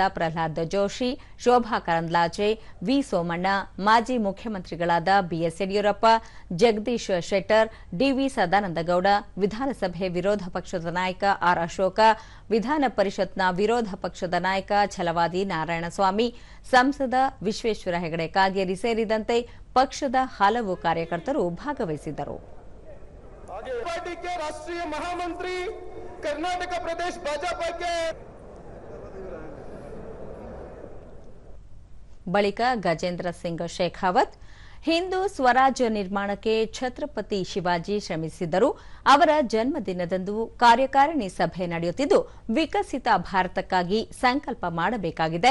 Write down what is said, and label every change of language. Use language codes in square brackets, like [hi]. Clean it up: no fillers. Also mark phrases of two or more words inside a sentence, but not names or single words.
[kn] ಪ್ರಹ್ಲಾದ್ ಜೋಶಿ, ಶೋಭಾ ಕರಂದ್ಲಾಜೆ, ವಿ ಸೋಮಣ್ಣ, ಮಾಜಿ ಮುಖ್ಯಮಂತ್ರಿಗಳಾದ ಬಿಎಸ್ ಯಡಿಯೂರಪ್ಪ, ಜಗದೀಶ್ ಶೆಟ್ಟರ್, ಡಿವಿ ಸದಾನಂದಗೌಡ, ವಿಧಾನಸಭೆ ವಿರೋಧ ಪಕ್ಷದ ನಾಯಕ ಆರ್ ಅಶೋಕ, ವಿಧಾನ ಪರಿಷತ್ನ ವಿರೋಧ ಪಕ್ಷದ ನಾಯಕ ಛಲವಾದಿ ನಾರಾಯಣಸ್ವಾಮಿ, ಸಂಸದ ವಿಶ್ವೇಶ್ವರ ಹೆಗಡೆ ಕಾಗೇರಿ ಸೇರಿದಂತೆ ಪಕ್ಷದ ಹಲವು ಕಾರ್ಯಕರ್ತರು ಭಾಗವಹಿಸಿದ್ದರು. [hi] पार्टी के राष्ट्रीय महामंत्री कर्नाटक प्रदेश भाजपा के [kn] ಬಳಿಕ ಗಜೇಂದ್ರ ಸಿಂಗ್ ಶೇಖಾವತ್ ಹಿಂದೂ ಸ್ವರಾಜ್ಯ ನಿರ್ಮಾಣಕ್ಕೆ ಛತ್ರಪತಿ ಶಿವಾಜಿ ಶ್ರಮಿಸಿದ್ದರು. ಅವರ ಜನ್ಮದಿನದಂದು ಕಾರ್ಯಕಾರಿಣಿ ಸಭೆ ನಡೆಯುತ್ತಿದ್ದು, ವಿಕಸಿತ ಭಾರತಕ್ಕಾಗಿ ಸಂಕಲ್ಪ ಮಾಡಬೇಕಾಗಿದೆ.